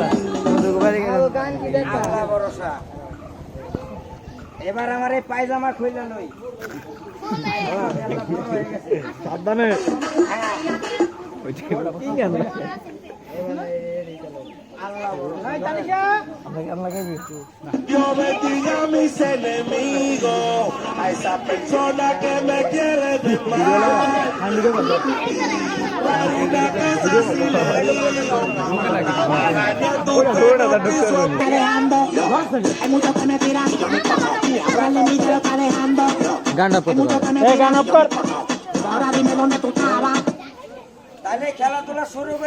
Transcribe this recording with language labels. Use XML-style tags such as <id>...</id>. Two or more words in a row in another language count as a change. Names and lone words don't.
<bn>আল্লাহ ভরসা এবার আমার এই পায়জামা খুলে লই সাবধানে আল্লাহ ভরসা</bn> <es>Yo bendiga a mis enemigos, a esa persona que me quiere de mal.</es> <bn>গান্ডা পত্র গান অফ কর তাহলে খেলাধুলা শুরু করে</bn>